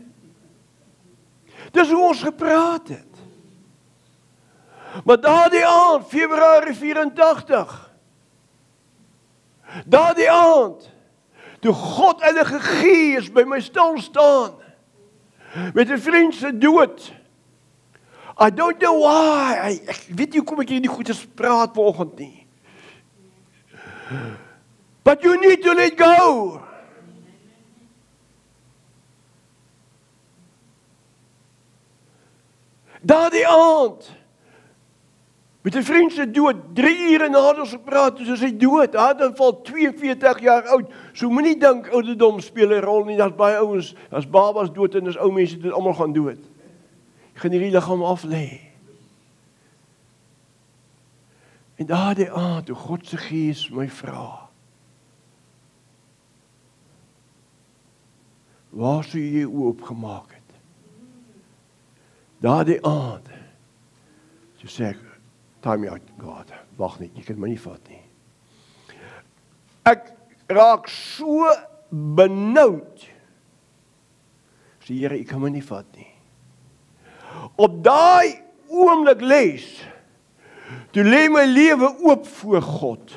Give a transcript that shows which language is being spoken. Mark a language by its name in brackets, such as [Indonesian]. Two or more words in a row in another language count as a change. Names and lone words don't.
[Afrikaans] Dis hoe ons gepraat het. Maar daardie aand, Februarie 84, daardie aand, toe God Heilige Gees by my stil staan, met 'n vriend se dood. [English] I don't know why, [Afrikaans] ek weet nie hoekom ek hierdie goeie praat vanoggend nie. [English] But you need to let go. [Afrikaans] Daardie aand, met 'n vriend se dood, 3 ure nadat ons gepraat het, soos hy dood, hy het val 42 jaar oud, so moenie dink ouderdom speel 'n rol nie, daar's baie ouens, as babas dood en as ou mense dit almal gaan dood. Jy gaan hierdie liggaam af lê. En daardie aand, toe God se Gees my vra, waar sou jy oopgemaak het? Daardie aand, so sê ek, [English] time out, [Afrikaans] God, wag net, jy kan my nie vat nie. Ek raak so benoud, sê Here, ek kan my nie vat nie. Op daai oomblik lees, toe lê my lewe oop voor God.